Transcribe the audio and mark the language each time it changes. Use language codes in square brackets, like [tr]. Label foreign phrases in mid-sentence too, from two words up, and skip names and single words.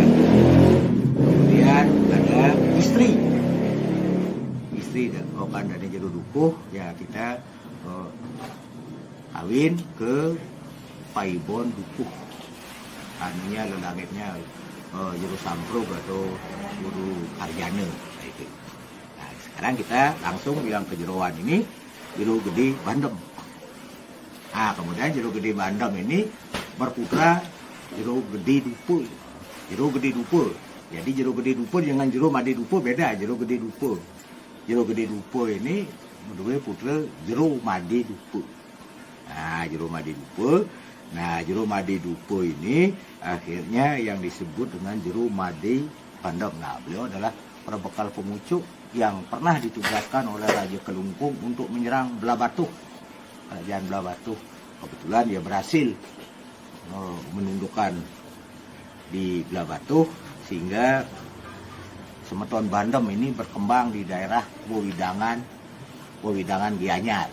[id] Kemudian ada istri dan okan dari Jero Dukuh, ya kita kawin ke Paibon Dukuh, anunya lelangitnya Jero Samprog atau Guru Aryana itu. Nah, sekarang kita langsung yang ke Jeroan ini, Jero Gede Bandem. Nah, kemudian Jero Gede Bandem ini berputra Jero Gede Dukuh. Jero Gede Dukuh. Jadi Jero Gede Dukuh dengan Jero Made Dukuh beda. Jero Gede Dukuh. Jero Gede Dukuh ini berdua putra Jero Made Dukuh. Nah, Jero Made Dukuh. Nah, Jero Made Dukuh ini akhirnya yang disebut dengan Jero Made Bandem. Nah, beliau adalah berbekal pemuncuk yang pernah ditugaskan oleh Raja Kelungkung untuk menyerang Belah Batuh. Kerajaan Belah Batuh. Kebetulan dia berhasil menundukkan di Belah Batuh, sehingga Semeton Bandem ini berkembang di daerah Wewidangan Gianyar.